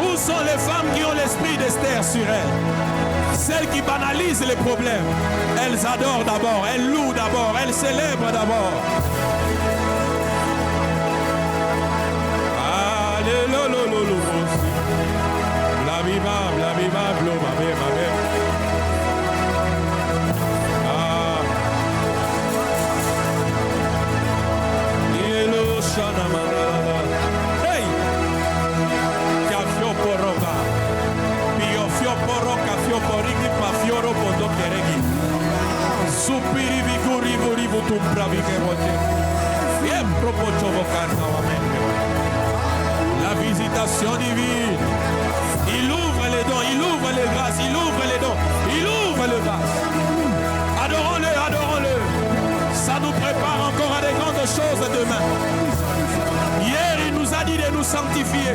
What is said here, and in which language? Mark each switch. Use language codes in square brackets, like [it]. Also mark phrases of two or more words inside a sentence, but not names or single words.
[fr] Où sont les femmes qui ont l'esprit d'Esther sur elles? Celles qui banalisent les problèmes. Elles adorent d'abord, elles louent d'abord, elles célèbrent d'abord. Alléluia. La viva, hey, Cafio Poroca, Pio Fio Poroca, Fio Porigi, Pafioro Podokeregi, Supiri Viguri, Vuributum Pravigerote, et Propocho Carnavamente. La visitation divine, il ouvre les dons, il ouvre les grâces, il ouvre les dons, il ouvre les grâces. Adorons-le, adorons-le. Ça nous prépare encore à des grandes choses demain. Hier, il nous a dit de nous sanctifier.